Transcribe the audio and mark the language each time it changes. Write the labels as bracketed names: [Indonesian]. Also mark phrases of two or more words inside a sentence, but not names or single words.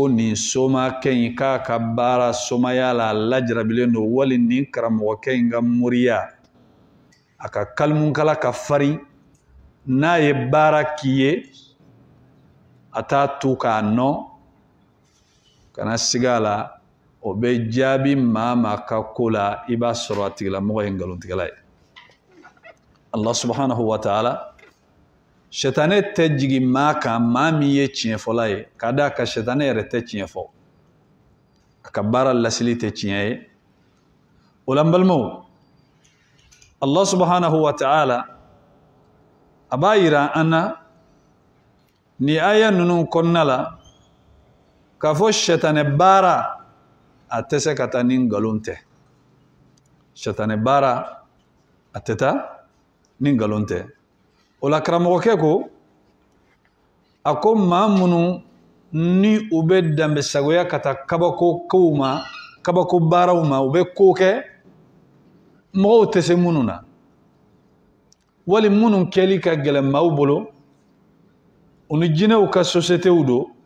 [Bambara] nin somakɛ in k'a ka baara somaya la lajarabilen don wali nin karamɔgɔkɛ in ka moriya a ka kalimunkala ka farin n'a ye baara k'i ye a t'a tu k'a nɔ kana siga a la o bɛ jaabi maa maa ka ko la i b'a sɔrɔ a tigilamɔgɔ ye ngalontigɛla ye [Arabic] الله سبحانه وتعالى [Bambara] sɛtanɛ tɛ jigin maa kan maa min ye tiɲɛfɔla ye k'a d'a ka sɛtanɛ yɛrɛ tɛ tiɲɛ fɔ a ka baara lasili tɛ tiɲɛ ye o la n balimaw [Arabic] الله سبحانه وتعالى [Bambara] a b'a yira an na ni aya ninnu kɔnɔna la k'a fɔ sɛtanɛ baara a tɛ se ka taa ni ngalon tɛ sɛtanɛ baara a tɛ taa ni ngalon tɛ o la karamɔgɔkɛ ko a ko maa minnu ni u bɛ danbesagoya ka taa kabako kow ma kabako baaraw ma u bɛ ko kɛ mɔgɔw tɛ se minnu na wali minnu kɛli ka gɛlɛn maaw bolo u ni jinɛw ka sociétéw don